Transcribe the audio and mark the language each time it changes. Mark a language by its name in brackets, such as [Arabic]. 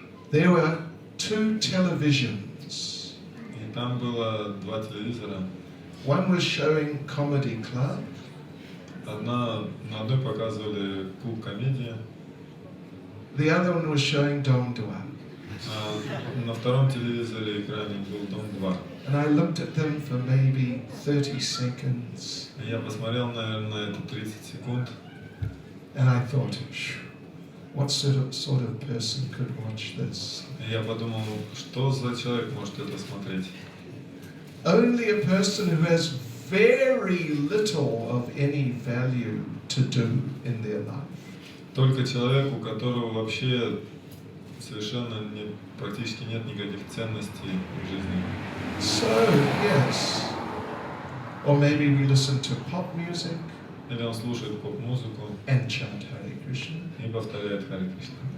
[English] There were 2 televisions. [Russian] И там было 2 телевизора. [English] One was showing comedy club. [Russian] На одной показывали клуб комедии, [English] The other one was showing Dom Dua. [Russian] а на втором телевизоре экране был Дом 2. [English] And I looked at them for maybe 30 seconds. [Russian] И я посмотрел, наверное, на это 30 секунд. [English] And I thought, what sort of person could watch this? [Russian] И я подумал, что за человек может это смотреть? [English] Only a person who has very little of any value to do in their life. [Russian] Только человек, у которого вообще совершенно практически нет никаких ценностей в жизни. [English] So, yes. Or maybe we listen to pop music. [Russian] Или он слушает поп-музыку [English] and chant Hare Krishna. [Russian] И повторяет Харе Кришна.